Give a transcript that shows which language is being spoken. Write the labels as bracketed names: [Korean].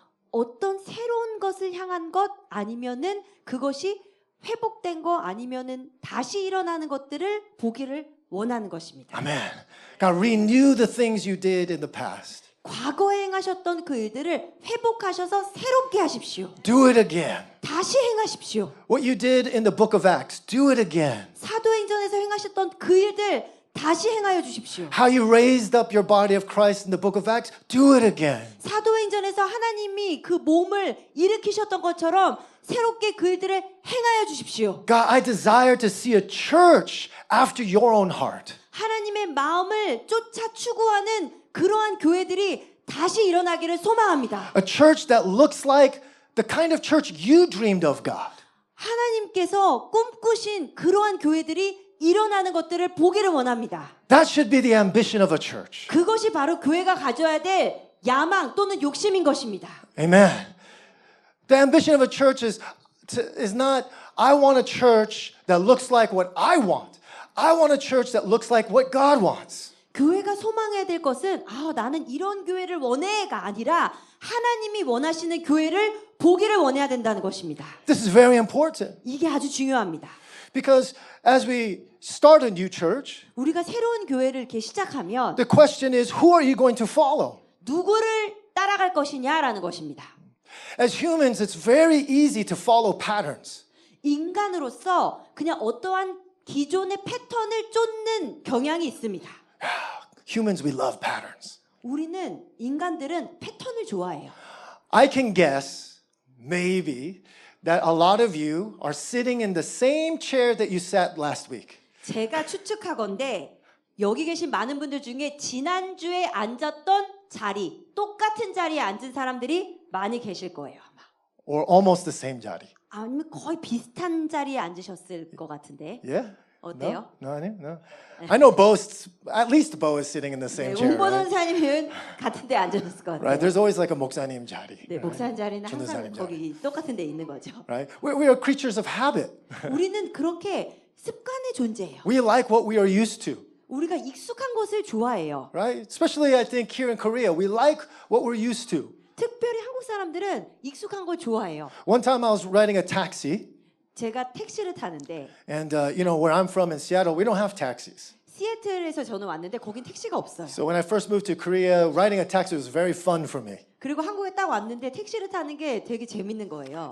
[Korean] 어떤 새로운 것을 향한 것 아니면은 그것이 회복된 거 아니면은 다시 일어나는 것들을 보기를 원하는 것입니다. [English] Amen. God, renew the things you did in the past. [Korean] 과거에 행하셨던 그 일들을 회복하셔서 새롭게 하십시오. [English] Do it again. [Korean] 다시 행하십시오. [English] What you did in the book of Acts, do it again. [Korean] 사도행전에서 행하셨던 그 일들 다시 행하여 주십시오. [English] How you raised up your body of Christ in the book of Acts, do it again. [Korean] 사도행전에서 하나님이 그 몸을 일으키셨던 것처럼 새롭게 그 일들을 행하여 주십시오. [English] God, I desire to see a church after your own heart. [Korean] 하나님의 마음을 쫓아 추구하는 그러한 교회들이 다시 일어나기를 소망합니다. [English] A church that looks like the kind of church you dreamed of, God. [Korean] 하나님께서 꿈꾸신 그러한 교회들이 일어나는 것들을 보기를 원합니다. [English] That should be the ambition of a church. [Korean] 그것이 바로 교회가 가져야 될 야망 또는 욕심인 것입니다. [English] Amen. The ambition of a church is not, I want a church that looks like what I want. I want a church that looks like what God wants. [Korean] 교회가 소망해야 될 것은 나는 이런 교회를 원해가 아니라 하나님이 원하시는 교회를 보기를 원해야 된다는 것입니다. [English] This is very important [Korean] 이게 아주 중요합니다. [English] because as we start a new church, [Korean] 우리가 새로운 교회를 이렇게 시작하면 [English] the question is, who are you going to follow? [Korean] 누구를 따라갈 것이냐라는 것입니다. [English] As humans, it's very easy to follow patterns. [Korean] 인간으로서 그냥 어떠한 기존의 패턴을 쫓는 경향이 있습니다. [English] Humans, we love patterns. [Korean] 우리는 인간들은 패턴을 좋아해요. [English] I can guess, maybe, that a lot of you are sitting in the same chair that you sat last week. [Korean] 제가 추측하건대 여기 계신 많은 분들 중에 지난주에 앉았던 자리, 똑같은 자리에 앉은 사람들이 많이 계실 거예요. 아마. [English] Or almost the same 자리. [Korean] 아니면 거의 비슷한 자리에 앉으셨을 것 같은데. [English] Yeah? [Korean] 어때요? [English] No. I know at least Bo is sitting in the same [Korean] 네, [English] chair. [Korean] 홍보 [English] Right? [Korean] 전사님은 같은 데 앉으셨을 것 같아요. [English] Right? There's always like a 목사님 자리. [Korean] 네, 목사님 자리는 항상 전도사님 자리. 거기 똑같은 데 있는 거죠. [English] Right? We are creatures of habit. [Korean] 우리는 그렇게 습관의 존재예요. [English] We like what we are used to. [Korean] 우리가 익숙한 것을 좋아해요. [English] Right? Especially I think here in Korea, we like what we're used to. [Korean] 특별히 한국 사람들은 익숙한 걸 좋아해요. [English] One time I was riding a taxi, [Korean] 제가 택시를 타는데 [English] and where I'm from in Seattle, we don't have taxis. [Korean] 시애틀에서 저는 왔는데 거긴 택시가 없어요. [English] So when I first moved to Korea, riding a taxi was very fun for me. [Korean] 그리고 한국에 딱 왔는데 택시를 타는 게 되게 재밌는 거예요.